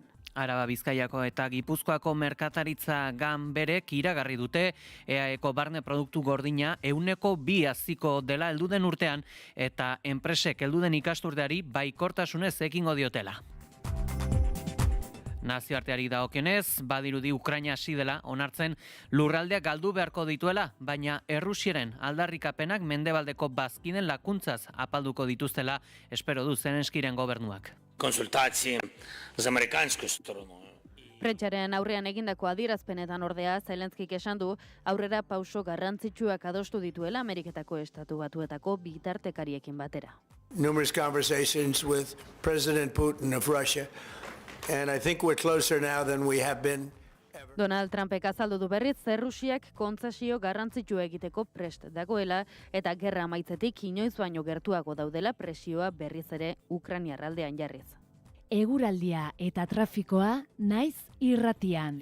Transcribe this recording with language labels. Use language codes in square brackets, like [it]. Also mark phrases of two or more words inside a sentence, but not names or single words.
[eu] Araba, Bizkaiako eta Gipuzkoako merkataritza ganberek iragarri dute EAEko barne produktu gordina 2% haziko dela helduden urtean eta enpresek helduden ikasturteari baikortasunez ekingo diotela. Nazioarteari dagokionez, badirudi Ukraina hasi dela onartzen lurraldeak galdu beharko dituela, baina Errusiaren aldarrikapenak mendebaldeko bazkiden lakuntzaz apalduko dituztela espero du Zelenskiren gobernuak. [uk] Консультації з американською стороною. [eu] Prentsaren aurrean egindako adierazpenetan ordea, Zelenskik esan du aurrera pauso garrantzitsuak adostu dituela Ameriketako Estatu Batuetako bitartekariekin batera. [en] Numerous conversations with President Putin of Russia, and I think we're closer now than we have been. [eu] Donald Trumpek azaldu du berriz Errusiak kontzesio garrantzitsua egiteko prest dagoela eta gerra amaitzetik inoiz baino gertuago daudela presioa berriz ere Ukrainar aldean jarriz. Eguraldia eta trafikoa naiz irratian.